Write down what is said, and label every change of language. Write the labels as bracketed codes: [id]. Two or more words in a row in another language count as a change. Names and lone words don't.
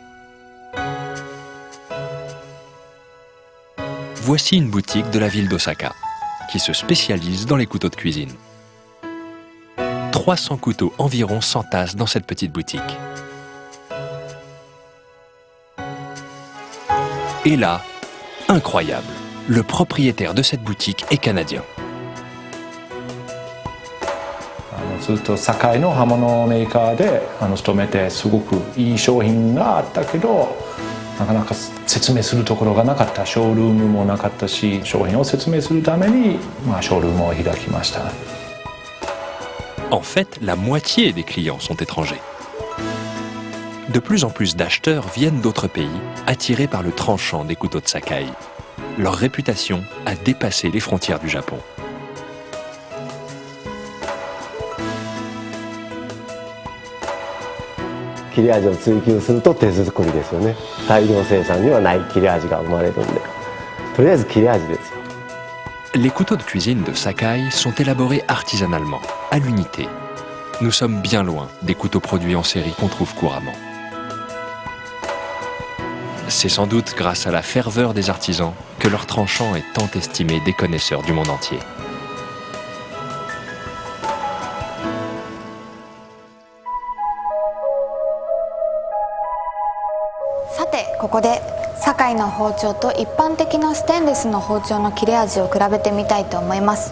[fr] Voici une boutique de la ville d'Osaka qui se spécialise dans les couteaux de cuisine. 300 couteaux environ s'entassent dans cette petite boutique. Et là, incroyable, le propriétaire de cette boutique est canadien. [ja] ずっと堺の刃物メーカーで勤めてすごくいい商品があったけどなかなか説明するところがなかった、ショールームもなかったし、商品を説明するためにショールームを開きました。 [fr] En fait, la moitié des clients sont étrangers. De plus en plus d'acheteurs viennent d'autres pays, attirés par le tranchant des couteaux de Sakai. Leur réputation a dépassé les frontières du Japon. [ja] 切れ味を追求すると手作りですよね。大量生産にはない切れ味が生まれるんで、とりあえず切れ味ですよ。 [fr] Les couteaux de cuisine de Sakai sont élaborés artisanalement, à l'unité. Nous sommes bien loin des couteaux produits en série qu'on trouve couramment. C'est sans doute grâce à la ferveur des artisans que leur tranchant est tant estimé des connaisseurs du monde entier. [ja] Sate, ここで堺の包丁と一般的なステンレスの包丁の切れ味を比べてみたいと思います。